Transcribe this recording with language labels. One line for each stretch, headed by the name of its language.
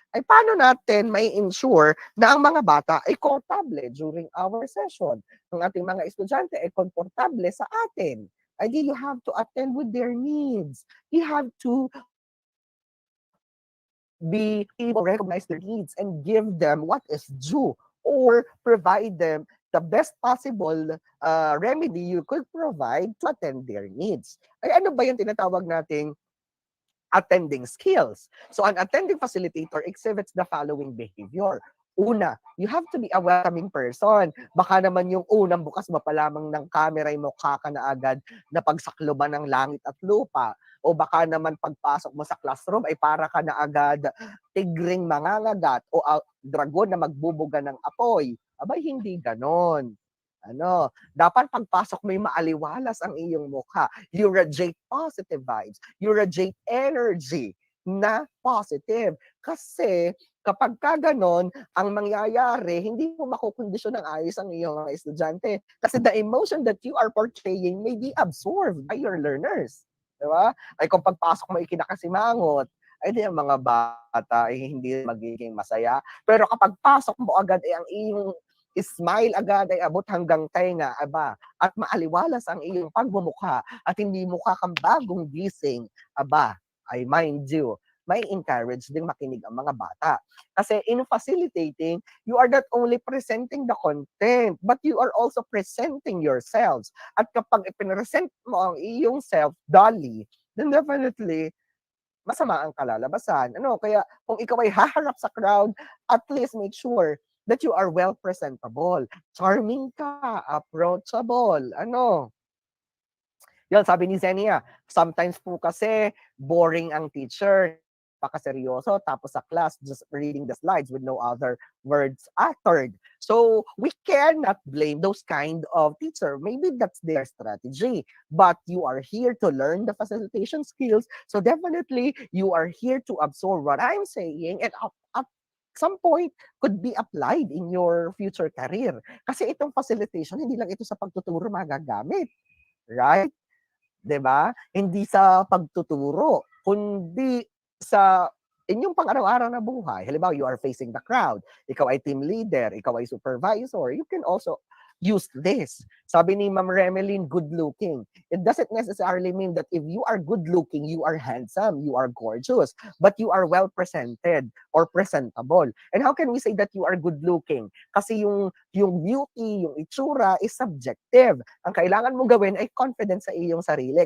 Filipino: Ay paano natin may ensure na ang mga bata ay komportable
English: during our session?
Filipino: Ang ating mga estudyante ay komportable sa atin.
English: Ay di you have to attend with their needs. You have to be able to recognize their needs and give them what is due or provide them the best possible remedy you could provide to attend their needs.
Filipino: Ay ano ba yung tinatawag nating attending skills?
English: So an attending facilitator exhibits the following behavior. Una, you have to be a welcoming person.
Filipino: Baka naman yung unang bukas mo pa lamang ng camera ay mukha ka na agad na pagsakloban ng langit at lupa. O baka naman pagpasok mo sa classroom ay para ka na agad tigring mangangagat o dragon na magbubuga ng apoy. Abay, hindi ganon. Ano, dapat pagpasok may maaliwalas ang iyong mukha.
English: You radiate positive vibes. You radiate energy na positive.
Filipino: Kasi kapag ka ganon, ang mangyayari, hindi mo makukondisyon ng ayos ang iyong mga estudyante.
English: Kasi the emotion that you are portraying may be absorbed by your learners.
Filipino: Diba? Ay kung pagpasok mo ikinakasimangot, ay di ang mga bata ay hindi magiging masaya. Pero kapag pasok mo agad ay ang iyong smile agad ay abot hanggang tenga, aba, at maaliwalas ang iyong pagmumukha at hindi mukha kang bagong gising, aba,
English: I mind you,
Filipino: may encourage din makinig ang mga bata.
English: Kasi in facilitating, you are not only presenting the content, but you are also presenting yourselves.
Filipino: At kapag ipinresent mo ang iyong self dully, then definitely, masama ang kalalabasan. Ano, kaya kung ikaw ay haharap sa
English: crowd, at least make sure that you are well presentable.
Filipino: Charming ka, approachable. Ano, yun, sabi ni Zenia, sometimes po kasi boring ang teacher, napakaseryoso, tapos sa class,
English: just reading the slides with no other words uttered. So, we cannot blame those kind of teacher. Maybe that's their strategy. But you are here to learn the facilitation skills. So, definitely, you are here to absorb what I'm saying and at some point could be applied in your future career.
Filipino: Kasi itong facilitation, hindi lang ito sa pagtuturo magagamit. Right? 'Di ba? Hindi sa pagtuturo, kundi sa inyong pang-araw-araw na buhay.
English: Halimbawa, you are facing the crowd, ikaw ay team leader, ikaw ay supervisor, you can also use this. Sabi ni Ma'am Remeline, good looking. It doesn't necessarily mean that if you are good looking, you are handsome, you are gorgeous, but you are well presented or presentable. And how can we say that you are good looking? Kasi yung beauty,
Filipino: yung itsura
English: is subjective.
Filipino: Ang kailangan mo gawin ay confident sa iyong sarili.